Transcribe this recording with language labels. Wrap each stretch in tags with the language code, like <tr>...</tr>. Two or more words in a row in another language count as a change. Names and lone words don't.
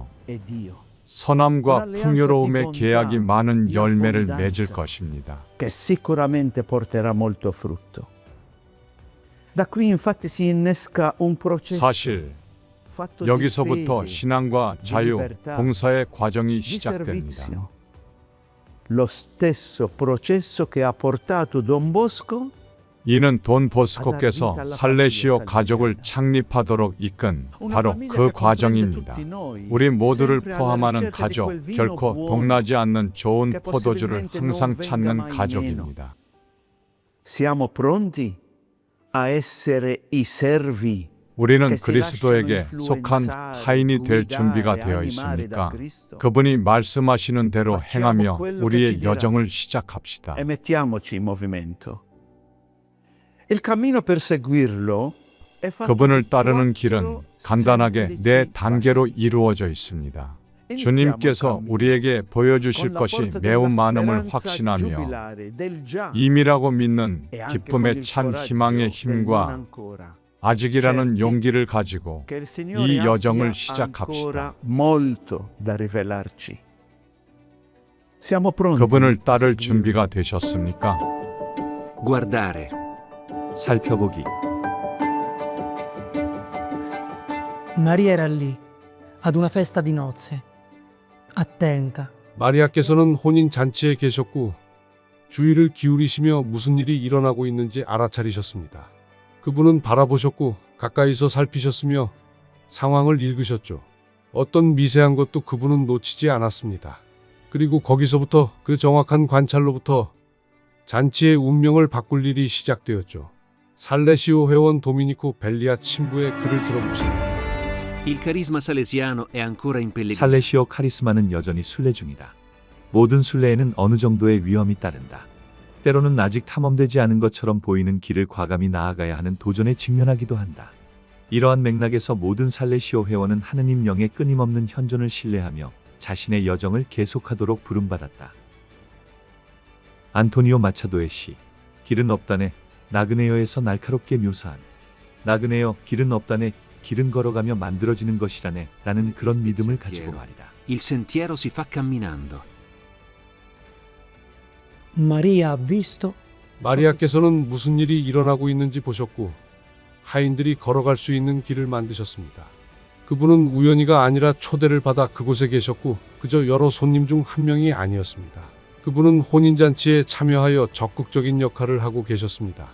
<it>E Dio,</it> <ko>선함과 풍요로움의 계약이 많은 열매를 맺을 것입니다.</ko> <it>che sicuramente porterà molto frutto. Da qui infatti si innesca un processo</it> <ko>사실</ko> <it>fatto di</it> <ko>여기서부터</ko> <it>fede,</it> <ko>신앙과 자유, 봉사의 과정이</ko> <it>di</it> <ko>시작됩니다.</ko> <it>servizio. Lo stesso processo che ha portato Don Bosco</it> <ko>이는 돈 보스코께서 살레시오 가족을 창립하도록 이끈 바로 그 과정입니다. 우리 모두를 포함하는 가족, 결코 동나지 않는 좋은 포도주를 항상 찾는 가족입니다.</ko> <it>Siamo pronti a essere i servi</it> <ko>우리는 그리스도에게 속한 하인이 될 준비가 되어 있습니까? 그분이 말씀하시는 대로 행하며 우리의 여정을 시작합시다.</ko> <it>e mettiamoci in movimento. Il cammino per seguirlo è fatto</it> <ko>그분을</ko> <it>di</it> <ko>따르는</ko> <it>quattro</it> <ko>길은 간단하게</ko> <it>semplici</it> <ko>네 단계로</ko> <it>passi.</it> <ko>이루어져 있습니다.</ko> <it>Iniziamo</it> <ko>주님께서</ko> <it>il cammino</it> <ko>우리에게 보여주실</ko> <it>con la</it> <ko>것이</ko> <it>forza</it> <ko>매우</ko> <it>della</it> <ko>많음을</ko> <it>speranza</it> <ko>확신하며</ko> <it>giubilare del già</it> <ko>임이라고 믿는</ko> <it>e anche con</it> <ko>기쁨의</ko> <it>il</it> <ko>찬</ko> <it>coraggio</it> <ko>희망의</ko> <it>del non</it> <ko>힘과</ko> <it>ancora.</it> <ko>아직이라는</ko> <it>certi</it> <ko>용기를 가지고</ko> <it>Che il Signore</it> <ko>이 여정을</ko> <it>abbia</it> <ko>시작합시다.</ko> <it>ancora molto da rivelarci. Siamo pronti.</it> <ko>그분을 따를</ko> <it>a seguirlo.</it> <ko>준비가 되셨습니까?</ko> <it>guardare,</it> <ko>살펴보기.</ko> <it>Maria era lì, ad una festa di nozze, attenta.</it> <ko>마리아께서는 혼인 잔치에 계셨고 주의를 기울이시며 무슨 일이 일어나고 있는지 알아차리셨습니다. 그분은 바라보셨고 가까이서 살피셨으며 상황을 읽으셨죠. 어떤 미세한 것도 그분은 놓치지 않았습니다. 그리고 거기서부터 그 정확한 관찰로부터 잔치의 운명을 바꿀 일이 시작되었죠. 살레시오 회원 도미니코 벨리아 친구의 글을 들어봅시다.</ko> <it>il carisma salesiano è ancora in pellegrinaggio.</it> <ko>살레시오 카리스마는 여전히 순례 중이다. 모든 순례에는 어느 정도의 위험이 따른다. 때로는 아직 탐험되지 않은 것처럼 보이는 길을 과감히 나아가야 하는 도전에 직면하기도 한다. 이러한 맥락에서 모든 살레시오 회원은 하느님 영의 끊임없는 현존을 신뢰하며 자신의 여정을 계속하도록 부름받았다. 안토니오 마차도의 시 길은 없다네 나그네여에서 날카롭게 묘사한 나그네여 길은 없다네 길은 걸어가며 만들어지는 것이라네 라는 그런 믿음을 가지고 말이다.</ko> <it>Il sentiero si fa camminando. Maria ha visto</it> <ko>마리아께서는 무슨 일이 일어나고 있는지 보셨고 하인들이 걸어갈 수 있는 길을 만드셨습니다. 그분은 우연히가 아니라 초대를 받아 그곳에 계셨고 그저 여러 손님 중 한 명이 아니었습니다. 그분은 혼인잔치에 참여하여 적극적인 역할을 하고 계셨습니다.</ko>